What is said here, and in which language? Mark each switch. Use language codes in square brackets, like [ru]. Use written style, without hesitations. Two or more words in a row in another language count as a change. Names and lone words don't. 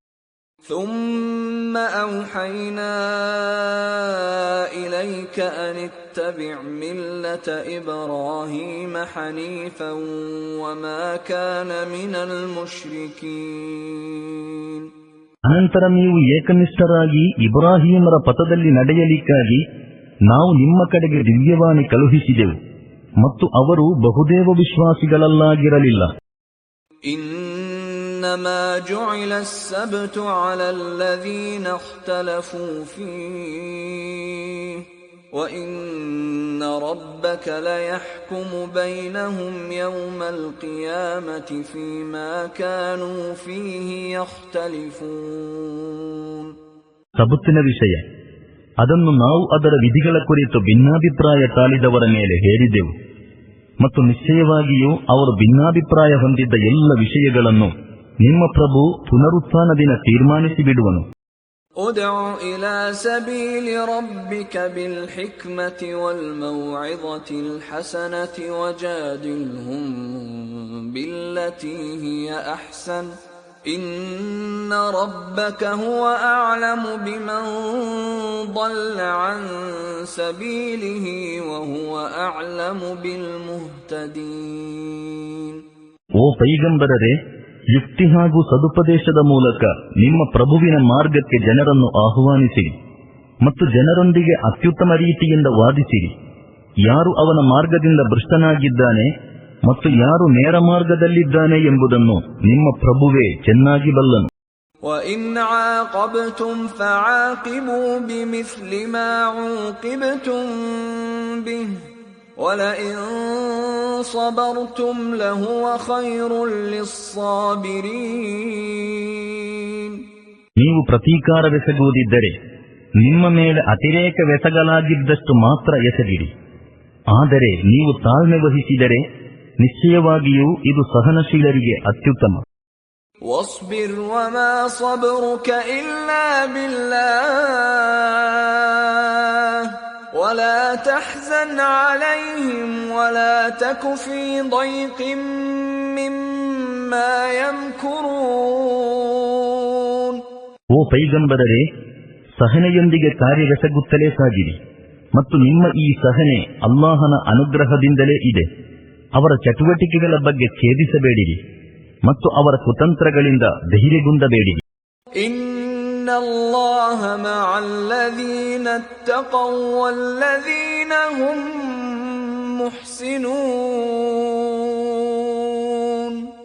[ar] ثم أوحينا إليك أن اتبع ملة إبراهيم حنيفا وما كان من المشركين. [kn] ಅನಂತರ ನೀವು ಏಕನಿಷ್ಠರಾಗಿ ಇಬ್ರಾಹಿಮರ ಪಥದಲ್ಲಿ ನಡೆಯಲಿಕ್ಕಾಗಿ ನಾವು ನಿಮ್ಮ ಕಡೆಗೆ ದಿವ್ಯವಾಣಿ ಕಳುಹಿಸಿದೆವು ಮತ್ತು ಅವರು ಬಹುದೇವ ವಿಶ್ವಾಸಿಗಳಲ್ಲಾಗಿರಲಿಲ್ಲ. [ar] إنما جعل السبت على الذين اختلفوا فيه وإن ربك ليحكم بينهم يوم القيامة فيما كانوا فيه يختلفون. [kn] ಸಬತ್ತಿನ ವಿಷಯ, ಅದನ್ನು ನಾವು ಅದರ ವಿಧಿಗಳ ಕುರಿತು ಭಿನ್ನಾಭಿಪ್ರಾಯ ತಾಳಿದವರ ಮೇಲೆ ಹೇರಿದೆವು ಮತ್ತು ನಿಶ್ಚಯವಾಗಿಯೂ ಅವರು ಭಿನ್ನಾಭಿಪ್ರಾಯ ಹೊಂದಿದ್ದ ಎಲ್ಲ ವಿಷಯಗಳನ್ನು ನಿಮ್ಮ ಪ್ರಭು ಪುನರುತ್ಥಾನ ದಿನ ತೀರ್ಮಾನಿಸಿ ಬಿಡುವನು. [ar] ادع إلى سبيل ربك بالحكمة والموعظة الحسنة وجادلهم بالتي هي أحسن إن ربك هو أعلم بمن ضل عن سبيله وهو أعلم بالمهتدين. [kn] ಓ ಪೈಗಂಬರರೇ, ಯುಕ್ತಿ ಹಾಗೂ ಸದುಪದೇಶದ ಮೂಲಕ ನಿಮ್ಮ ಪ್ರಭುವಿನ ಮಾರ್ಗಕ್ಕೆ ಜನರನ್ನು ಆಹ್ವಾನಿಸಿರಿ ಮತ್ತು ಜನರೊಂದಿಗೆ ಅತ್ಯುತ್ತಮ ರೀತಿಯಿಂದ ವಾದಿಸಿರಿ. ಯಾರು ಅವನ ಮಾರ್ಗದಿಂದ ಭ್ರಷ್ಟನಾಗಿದ್ದಾನೆ ಮತ್ತು ಯಾರು ನೇರ ಮಾರ್ಗದಲ್ಲಿದ್ದಾನೆ ಎಂಬುದನ್ನು ನಿಮ್ಮ ಪ್ರಭುವೇ ಚೆನ್ನಾಗಿ ಬಲ್ಲನು. [ar] وَإِنْ عَاقَبْتُمْ فَعَاقِبُوا بِمِثْلِ مَا عُوقِبْتُمْ بِهِ وَلَئِنْ صَبَرْتُمْ لَهُوَ خَيْرٌ لِلصَّابِرِينَ. [kn] ನೀವು ಪ್ರತೀಕಾರವೆಸಗುವುದಿದ್ದರೆ ನಿಮ್ಮ ಮೇಲೆ ಅತಿರೇಕವೆಸಗಲಾಗಿದ್ದಷ್ಟು ಮಾತ್ರ ಎಸಗಿರಿ. ಆದರೆ ನೀವು ತಾಳ್ಮೆ ವಹಿಸಿದರೆ ನಿಶ್ಚಯವಾಗಿಯೂ ಇದು ಸಹನಶೀಲರಿಗೆ ಅತ್ಯುತ್ತಮ. [ar] واصبر وما صبرك إلا بالله ولا تحزن عليهم ولا تك في ضيق مما يمكرون. [kn] ಓ ಪೈಗಂಬರರೇ, ಸಹನೆಯೊಂದಿಗೆ ಕಾರ್ಯವೆಸಗುತ್ತಲೇ ಸಾಗಿರಿ ಮತ್ತು ನಿಮ್ಮ ಈ ಸಹನೆ ಅಲ್ಲಾಹನ ಅನುಗ್ರಹದಿಂದಲೇ ಇದೆ. ಅವರ ಚಟುವಟಿಕೆಗಳ ಬಗ್ಗೆ ಖೇದಿಸಬೇಡಿರಿ ಮತ್ತು ಅವರ ಕುತಂತ್ರಗಳಿಂದ ಧೈರ್ಯಗುಂದಬೇಡಿ. [ar] إن الله مع الذين اتقوا والذين هم محسنون.